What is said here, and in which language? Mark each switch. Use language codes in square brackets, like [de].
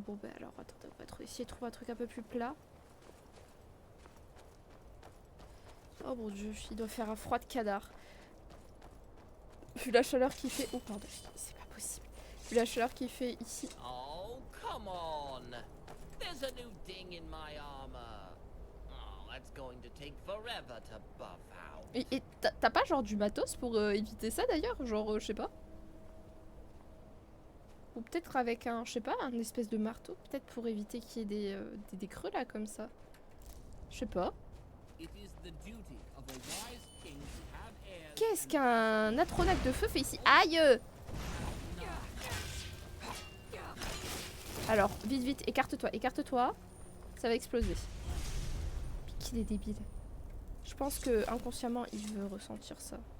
[fr] Bon bah alors, attends, on va essayer de trouver un truc un peu plus plat. Oh mon dieu, il doit faire un froid de cadavre. Vu la chaleur qu'il fait... Oh pardon, c'est pas possible. Vu la chaleur qu'il fait ici... [en] Oh, come on! There's a new ding in my armor. Oh, that's going to take forever to buff out. [fr] Et t'as pas genre du matos pour éviter ça d'ailleurs? Genre, je sais pas. Ou peut-être avec un, je sais pas, un espèce de marteau, peut-être pour éviter qu'il y ait des creux là comme ça. Je sais pas. [en] It is the duty of a wise king to have heirs. [fr] Qu'est-ce qu'un Atronac de feu fait ici? Aïe! Alors, vite, vite, écarte-toi, écarte-toi. Ça va exploser. Puis qu'il est débile. Je pense que inconsciemment, il veut ressentir ça.